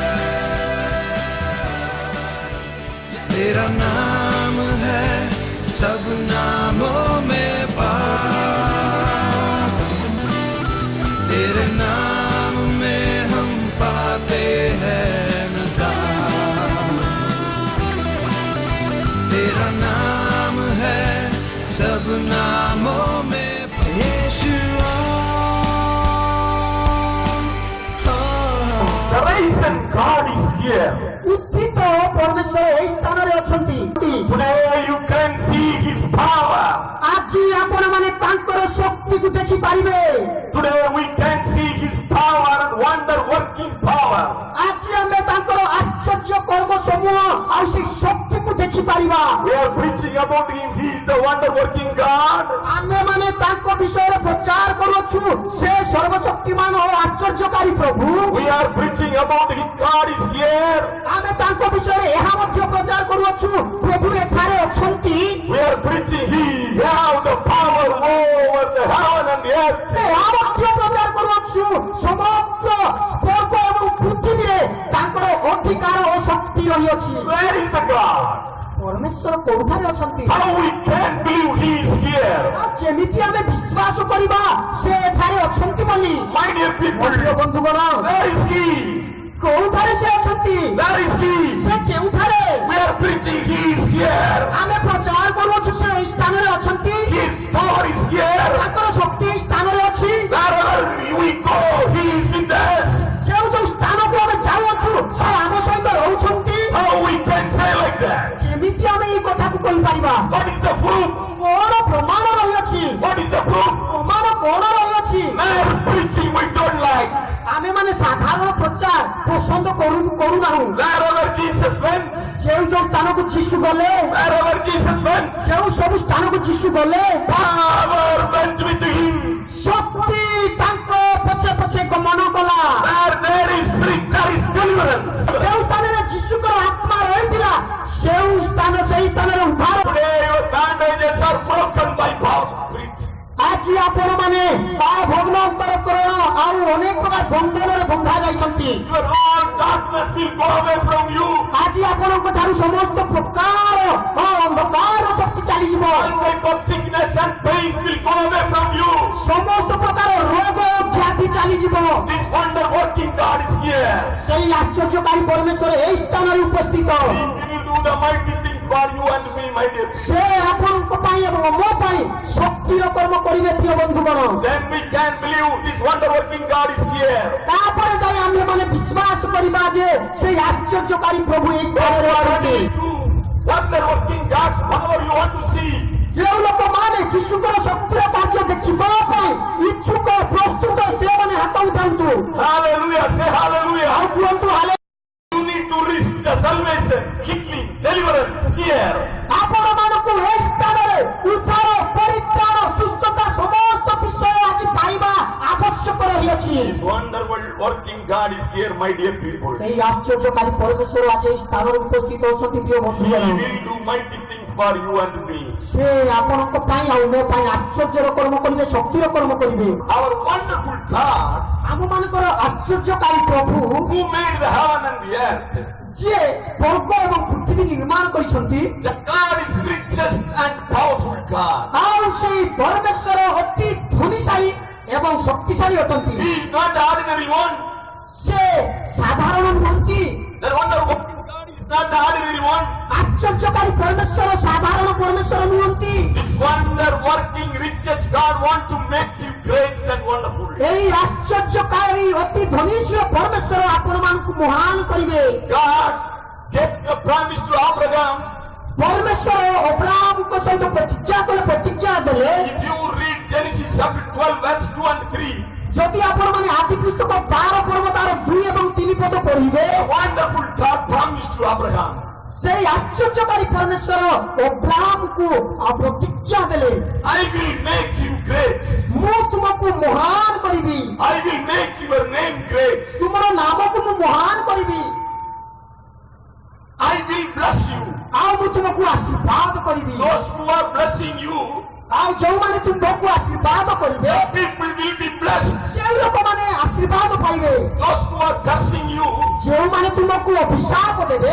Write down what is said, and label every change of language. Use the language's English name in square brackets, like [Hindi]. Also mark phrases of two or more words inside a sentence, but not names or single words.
[Hindi] तेरा नाम है सब नामों में पार, तेरे नाम में हम पाते हैं नज़ार। तेरा नाम है सब नामों में यीशुआ। [English] The reason God is here. [Odia] ଉତ୍ଥିତ ପରମେଶ୍ୱର ଏହି ସ୍ଥାନରେ ଅଛନ୍ତି। [English] Today you can see His power. [Odia] ଆଜି ଆପଣମାନେ ତାଙ୍କର ଶକ୍ତିକୁ ଦେଖିପାରିବେ। [English] Today we can see His power and wonder working power. [Odia] ଆଜି ଆମେ ତାଙ୍କର ଆଶ୍ଚର୍ଯ୍ୟ କର୍ମ ସମୂହ ଆଉ ସେହି ଶକ୍ତିକୁ ଦେଖିପାରିବା। [English] We are preaching about Him. He is the wonder working God. [Odia] ଆମେମାନେ ତାଙ୍କ ବିଷୟରେ ପ୍ରଚାର କରୁଅଛୁ। ସେ ସର୍ବଶକ୍ତିମାନ ଓ ଆଶ୍ଚର୍ଯ୍ୟକାରୀ ପ୍ରଭୁ। [English] We are preaching about His God is here. [Odia] ଆମେ ତାଙ୍କ ବିଷୟରେ ଏହା ମଧ୍ୟ ପ୍ରଚାର କରୁଅଛୁ ପ୍ରଭୁ ଏଠାରେ ଅଛନ୍ତି। [English] We are preaching He have the power over the heaven and the earth. [Odia] ଏହା ମଧ୍ୟ ପ୍ରଚାର କରୁଅଛୁ ସମଗ୍ର ସ୍ୱର୍ଗ ଏବଂ ପୃଥିବୀରେ ତାଙ୍କର ଅଧିକାର ଓ ଶକ୍ତି ରହିଅଛି। [English] Where is the God? [Odia] ପରମେଶ୍ୱର କୋଉଠାରେ ଅଛନ୍ତି? [English] How we can believe He is here? [Odia] ଆଉ କେମିତି ଆମେ ବିଶ୍ୱାସ କରିବା ସେ ଏଠାରେ ଅଛନ୍ତି ବୋଲି? [English] My dear people, [Odia] ମୋ ପ୍ରିୟ ବନ୍ଧୁଗଣ, [English] where is He? [Odia] କୋଉଠାରେ ସେ ଅଛନ୍ତି? [English] Where is He? [Odia] ସେ କେଉଁଠାରେ? [English] We are preaching He is here. [Odia] ଆମେ ପ୍ରଚାର କରୁଅଛୁ ସେ ଏହି ସ୍ଥାନରେ ଅଛନ୍ତି। [English] His power is here. [Odia] ତାଙ୍କର ଶକ୍ତି ଏହି ସ୍ଥାନରେ ଅଛି। [English] Wherever we go, He is with us. [Odia] ଯେଉଁ ଯେଉଁ ସ୍ଥାନକୁ ଆମେ ଯାଉଅଛୁ ସେ ଆମ ସହିତ ରହୁଛନ୍ତି। [English] How we can say like that? [Odia] କେମିତି ଆମେ ଏଇ କଥାକୁ କହିପାରିବା? [English] What is the proof? [Odia] କଣ ପ୍ରମାଣ ରହିଅଛି? [English] What is the proof? [Odia] ପ୍ରମାଣ କଣ ରହିଅଛି? [English] Mere preaching we don't like. [Odia] ଆମେମାନେ ସାଧାରଣ ପ୍ରଚାର ପସନ୍ଦ କରୁନାହୁଁ। [English] Wherever Jesus went, [Odia] ଯେଉଁ ଯେଉଁ ସ୍ଥାନକୁ ଯୀଶୁ ଗଲେ, [English] wherever Jesus went, [Odia] ଯେଉଁ ସବୁ ସ୍ଥାନକୁ ଯୀଶୁ ଗଲେ [English] power went with Him. [Odia] ଶକ୍ତି ତାଙ୍କ ପଛେ ପଛେ ଗମନ କଲା। [English] Where there is spirit, there is deliverance. [Odia] ଯେଉଁ ସ୍ଥାନରେ ଯୀଶୁଙ୍କର ଆତ୍ମା ରହିଥିଲା ସେହି ସ୍ଥାନରେ ଉଦ୍ଧାର। [English] Today your bandages are broken by power of spirits. [Odia] ଆଜି ଆପଣମାନେ ଭଗ୍ନ ଅନ୍ତରକରଣ ଆଉ ଅନେକ ପ୍ରକାର ବନ୍ଧନରେ ବନ୍ଧା ଯାଇଛନ୍ତି। [English] Your all darkness will go away from you. [Odia] ଆଜି ଆପଣଙ୍କ ଠାରୁ ସମସ୍ତ ପ୍ରକାର ଅନ୍ଧକାର ଶକ୍ତି ଚାଲିଯିବ। [English] All type of sickness and pains will go away from you. [Odia] ସମସ୍ତ ପ୍ରକାର ରୋଗ ବ୍ୟାଧି ଚାଲିଯିବ। [English] This wonder working God is here. [Odia] ସେହି ଆଶ୍ଚର୍ଯ୍ୟକାରୀ ପରମେଶ୍ୱର ଏହି ସ୍ଥାନରେ ଉପସ୍ଥିତ। [English] He will do the mighty things for you and me, my dear. [Odia] ସେ ଆପଣଙ୍କ ପାଇଁ ଏବଂ ମୋ ପାଇଁ ଶକ୍ତିର କର୍ମ କରିବେ ପ୍ରିୟ ବନ୍ଧୁଗଣ। [English] Then we can believe this wonder working God is here. [Odia] ତାପରେ ଯାଇ ଆମେମାନେ ବିଶ୍ୱାସ କରିବା ଯେ ସେହି ଆଶ୍ଚର୍ଯ୍ୟକାରୀ ପ୍ରଭୁ ଏହି ସ୍ଥାନରେ ଅଛନ୍ତି। [English] Wonder working God's power you want to see. [Odia] ଯେଉଁ ଲୋକମାନେ ଯୀଶୁଙ୍କର ଶକ୍ତିର କାର୍ଯ୍ୟ ଦେଖିବା ପାଇଁ ଇଚ୍ଛୁକ ପ୍ରସ୍ତୁତ ସେମାନେ ହାତ ଉଠାନ୍ତୁ। [English] Hallelujah, say hallelujah. [Odia] ଆଉ କୁହନ୍ତୁ ହାଲେ। [English] You need to risk the salvation, healing, deliverance here. [Odia] ଆପଣମାନଙ୍କୁ ଏହି ସ୍ଥାନରେ ଉଦ୍ଧାର, ପରିତ୍ରାଣ, ସୁସ୍ଥତା ସମସ୍ତ ବିଷୟ ଆଜି ପାଇବା ଆବଶ୍ୟକ ରହିଅଛି। [English] This wonder working God is here, my dear people. [Odia] ଏହି ଆଶ୍ଚର୍ଯ୍ୟକାରୀ ପରମେଶ୍ୱର ଆଜି ଏହି ସ୍ଥାନରେ ଉପସ୍ଥିତ ଅଛନ୍ତି ପ୍ରିୟ [English] He [Odia] ବନ୍ଧୁଗଣ। [English] will do mighty things for you and me. [Odia] ସେ ଆପଣଙ୍କ ପାଇଁ ଆଉ ମୋ ପାଇଁ ଆଶ୍ଚର୍ଯ୍ୟର କର୍ମ କରିବେ, ଶକ୍ତିର କର୍ମ କରିବେ। [English] Our wonderful God [Odia] ଆମମାନଙ୍କର ଆଶ୍ଚର୍ଯ୍ୟକାରୀ ପ୍ରଭୁ [English] who made the heaven and the earth. [Odia] ଯିଏ ସ୍ୱର୍ଗ ଏବଂ ପୃଥିବୀ ନିର୍ମାଣ କରିଛନ୍ତି, [English] The God is richest and powerful God. [Odia] ଆଉ ସେଇ ପରମେଶ୍ୱର ଅତି ଧନୀଶାଳୀ ଏବଂ ଶକ୍ତିଶାଳୀ ଅଟନ୍ତି। [English] He is not the ordinary one. [Odia] ସେ ସାଧାରଣ ନୁହନ୍ତି। [English] That wonderful God is not the ordinary one. [Odia] ଆଶ୍ଚର୍ଯ୍ୟକାରୀ ପରମେଶ୍ୱର ସାଧାରଣ ପରମେଶ୍ୱର ନୁହନ୍ତି। [English] This wonder working richest God want to make you great and wonderful. [Odia] ଏହି ଆଶ୍ଚର୍ଯ୍ୟକାରୀ ଅତି ଧନୀଶୀଳ ପରମେଶ୍ୱର ଆପଣମାନଙ୍କୁ ମହାନ କରିବେ। [English] God gave a promise to Abraham. [Odia] ପରମେଶ୍ୱର ଅବ୍ରାହମଙ୍କ ସହିତ ପ୍ରତିଜ୍ଞା ଦେଲେ। [English] If you read Genesis chapter 12 verse 2 and 3, [Odia] ଯଦି ଆପଣମାନେ ଆଦି ପୁସ୍ତକ 12 ପର୍ବ ତାର 2 ଏବଂ 3 ପଦ ପଢିବେ, [English] a wonderful God promised to Abraham. [Odia] ସେଇ ଆଶ୍ଚର୍ଯ୍ୟକାରୀ ପରମେଶ୍ୱର ଅବ୍ରାହମକୁ ପ୍ରତିଜ୍ଞା ଦେଲେ, [English] I will make you great. [Odia] ମୁଁ ତୁମକୁ ମହାନ କରିବି, [English] I will make your name great. [Odia] ତୁମର ନାମକୁ ମୁଁ ମହାନ କରିବି, [English] I will bless you. [Odia] ଆଉ ମୁଁ ତୁମକୁ ଆଶୀର୍ବାଦ କରିବି। [English] Those who are blessing you, [Odia] ଆଉ ଯେଉଁମାନେ ତୁମକୁ ଆଶୀର୍ବାଦ କରିବେ, [English] the people will be blessed. [Odia] ସେଇ ଲୋକମାନେ ଆଶୀର୍ବାଦ ପାଇବେ। [English] Those who are cursing you, [Odia] ଯେଉଁମାନେ ତୁମକୁ ଅଭିଶାପ ଦେବେ,